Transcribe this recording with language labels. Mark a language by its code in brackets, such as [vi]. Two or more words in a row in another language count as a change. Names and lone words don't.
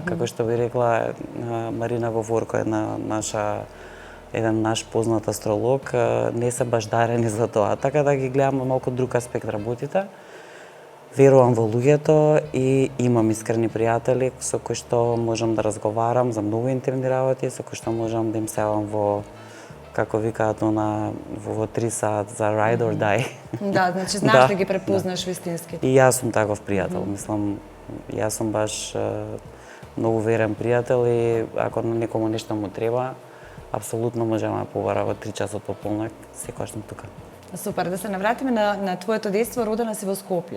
[mk] Како што би рекла Марина Говорко, еден наш познат астролог, не се баш дарени за тоа. Така да ги гледам малку друг аспект работите. Верувам во луѓето и имам искрени пријатели со кои што можам да разговарам за многу интимни работи, со кои што можам да им се јавам во, како викаат во 3 сат за [en] ride or die. [mk] Да, значи знаеш да ги препознаш вистински. И јас сум таков пријател, мислам, јас сум баш многу верен пријател и ако на некому нешто му треба, апсолутно можеме да побара во 3 часот пополнак, секогаш сум тука. Супер, да се навратиме на твоето детство, родена си во Скопје.